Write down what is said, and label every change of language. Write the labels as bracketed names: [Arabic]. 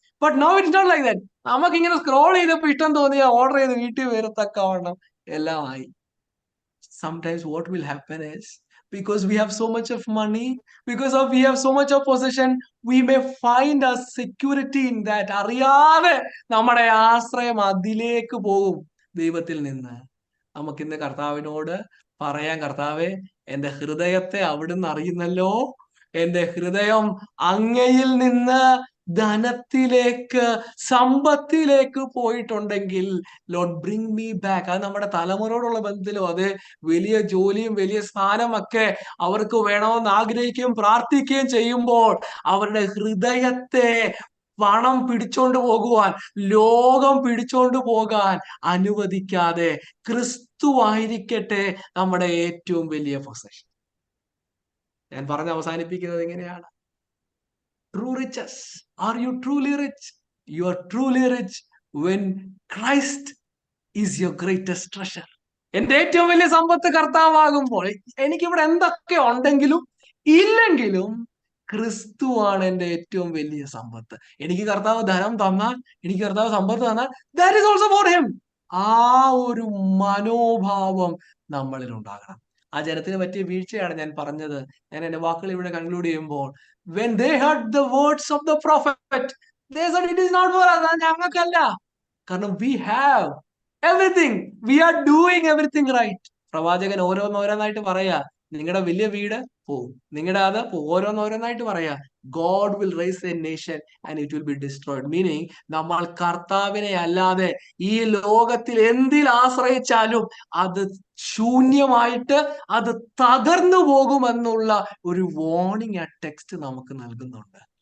[English] But now it's not like that. [Malayalam] നമുക്കിങ്ങനെ scroll ചെയ്തപ്പോ ഇഷ്ടം തോന്നിയ ഓർഡർ ചെയ്ത് വീട്ടിൽ വരത്തക്കവണ്ണം എല്ലാം ആയി. [English] Sometimes what will happen is, because we have so much of money, we have so much of possession, we may find a security in that. [Malayalam] അറിയാതെ നമ്മുടെ ആശ്രയം അതിലേക്ക് പോകും ദൈവത്തിൽ നിന്ന്. നമുക്കിന്ന് കർത്താവിനോട് പറയാം, കർത്താവേ, എന്റെ ഹൃദയത്തെ അവിടുന്ന് അറിയുന്നല്ലോ, എന്റെ ഹൃദയം അങ്ങയിൽ നിന്ന് ധനത്തിലേക്ക്, സമ്പത്തിലേക്ക് പോയിട്ടുണ്ടെങ്കിൽ [English] Lord bring me back. [Malayalam] അത് നമ്മുടെ തലമുറയോടുള്ള ബന്ധത്തിലോ, അത് വലിയ ജോലിയും വലിയ സ്ഥാനമൊക്കെ അവർക്ക് വേണമെന്ന് ആഗ്രഹിക്കുകയും പ്രാർത്ഥിക്കുകയും ചെയ്യുമ്പോൾ അവരുടെ ഹൃദയത്തെ പണം പിടിച്ചോണ്ട് പോകുവാൻ, ലോകം പിടിച്ചോണ്ട് പോകാൻ അനുവദിക്കാതെ ക്രിസ്തു ആയിരിക്കട്ടെ നമ്മുടെ ഏറ്റവും വലിയ പൊസഷൻ. ഞാൻ പറഞ്ഞ് അവസാനിപ്പിക്കുന്നത് എങ്ങനെയാണ്? [English] True riches. Are you truly rich? You are truly rich when Christ is your greatest treasure. [Malayalam] എന്റെ ഏറ്റവും വലിയ സമ്പത്ത് കർത്താവാകുമ്പോൾ, എനിക്കിവിടെ എന്തൊക്കെ ഉണ്ടെങ്കിലും ഇല്ലെങ്കിലും ക്രിസ്തുവാണ് എന്റെ ഏറ്റവും വലിയ സമ്പത്ത്. എനിക്ക് കർത്താവ് ധനം തന്നാൽ, എനിക്ക് കർത്താവ് സമ്പത്ത് തന്നാൽ, [English] that is also for him. [Malayalam] ആ ഒരു മനോഭാവം നമ്മളിൽ ഉണ്ടാകണം. ആ ജനത്തിന് പറ്റിയ വീഴ്ചയാണ് ഞാൻ പറഞ്ഞത്. ഞാൻ എന്റെ വാക്കുകൾ ഇവിടെ കൺക്ലൂഡ് ചെയ്യുമ്പോൾ, [English] when they heard the words of the prophet, they said it is not for us. [Malayalam] ഞങ്ങൾക്കല്ല. കാരണം [English] we have everything. We are doing everything right. [Malayalam] പ്രവാചകൻ ഓരോന്നോരോന്നായിട്ട് പറയാ, നിങ്ങളുടെ വലിയ വീട് പോവും, നിങ്ങളുടെ അത് ഓരോന്നോരോന്നായിട്ട് പറയാ, [English] God will raise a nation and it will be destroyed. [Malayalam] Meaning, നമ്മൾ കർത്താവിനെ അല്ലാതെ ഈ ലോകത്തിൽ എന്തിൽ ആശ്രയിച്ചാലും അത് ശൂന്യമായിട്ട്, അത് തകർന്നു പോകുമെന്നുള്ള ഒരു വാർണിംഗ് ആ ടെക്സ്റ്റ് നമുക്ക് നൽകുന്നുണ്ട്.